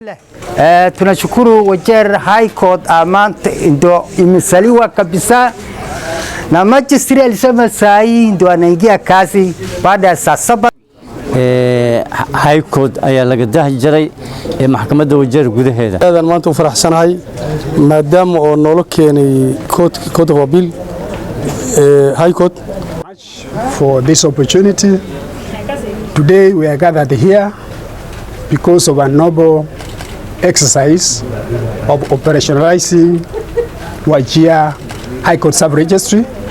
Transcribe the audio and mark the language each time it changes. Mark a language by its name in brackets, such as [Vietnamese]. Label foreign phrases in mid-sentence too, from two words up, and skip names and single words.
[Swahili] Tunashukuru Wajir High Court maanta ndio imesaliwa kabisa na magistrate alisema saa hii ndio anaingia kazi baada ya saa 7. [Somali] High Court ayaa laga dahi jiray maxkamadda Wajir gudaheeda. Aadaan maanta u faraxsanahay maadaama oo nolol keenay [English] court of appeal [Somali] High Court [English] for this opportunity. Today we are gathered here because of a noble exercise of operationalizing Wajir High Court Sub-Registry.